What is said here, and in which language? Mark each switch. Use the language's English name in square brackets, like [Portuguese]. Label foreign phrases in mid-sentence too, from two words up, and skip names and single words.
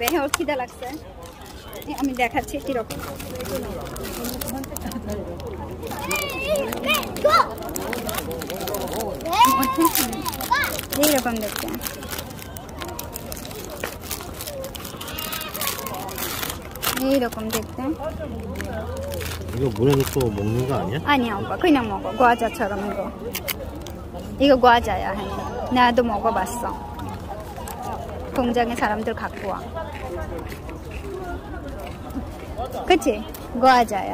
[Bangla] হ্যাঁ, ওর খিদা লাগছে, আমি দেখাচ্ছি কিরকম। এইরকম দেখতে, এইরকম দেখতে। [Korean] 이거 물에 넣고 먹는 거 아니야? 아니야 오빠, 그냥 먹어. 과자처럼 이거 과자야. 나도 먹어봤어. 공장에 사람들 갖고 와. 그치? 과자야.